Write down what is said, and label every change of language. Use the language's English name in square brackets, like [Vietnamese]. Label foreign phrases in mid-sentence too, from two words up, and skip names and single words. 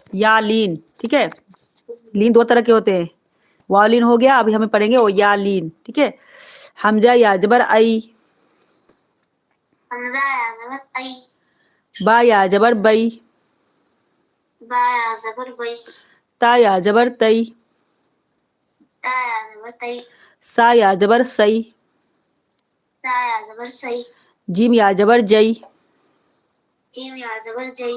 [Urdu] یا لین. ٹھیک ہے، لین دو طرح کے ہوتے ہیں، والین ہو گیا، ابھی ہمیں پڑھیں گے وہ یا لین. ٹھیک ہے، حمزہ یا جبر ای، حمزہ یا زبر ای، با یا جبر بئی، با یا زبر بئی، تا یا جبر تئی، تا یا زبر تئی، سا یا جبر سئی، تا یا زبر سئی، جیم یا جبر جئی، جیم یا زبر جئی،